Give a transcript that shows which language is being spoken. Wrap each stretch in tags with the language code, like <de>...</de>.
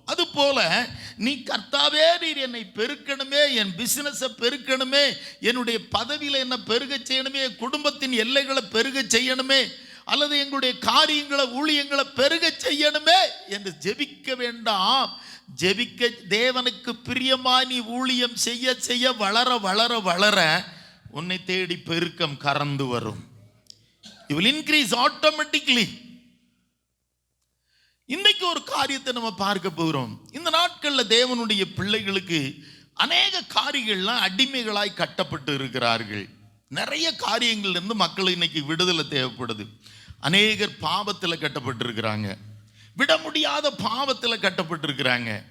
<ta>அதுபோல நீ கர்த்தாவே நீர் என்னை பெருக்கணுமே, என் பிசினஸை பெருக்கணுமே, என்னுடைய பதவியில் என்ன பெருக செய்யணுமே, குடும்பத்தின் எல்லைகளை பெருக செய்யணுமே, அல்லது எங்களுடைய காரியங்களை ஊழியங்களை பெருக செய்யணுமே என்று ஜெபிக்க வேண்டாம். ஜெபிக்க தேவனுக்கு பிரியமாய் நீ ஊழியம் செய்ய செய்ய வளர வளர வளர உன்னை தேடி பெருக்கம் கறந்து வரும்.</ta> <en>You will increase automatically.</en> <ta>இன்றைக்கு ஒரு காரியத்தை நம்ம பார்க்க போகிறோம். இந்த நாட்களில் தேவனுடைய பிள்ளைகளுக்கு அநேக காரியங்கள்லாம் அடிமைகளாய் கட்டப்பட்டு இருக்கிறார்கள். நிறைய காரியங்கள்ல இருந்து மக்கள் இன்னைக்கு விடுதலை தேவைப்படுது. அநேகர் பாவத்தில் கட்டப்பட்டிருக்கிறாங்க, விட முடியாத பாவத்தில் கட்டப்பட்டிருக்கிறாங்க.</ta>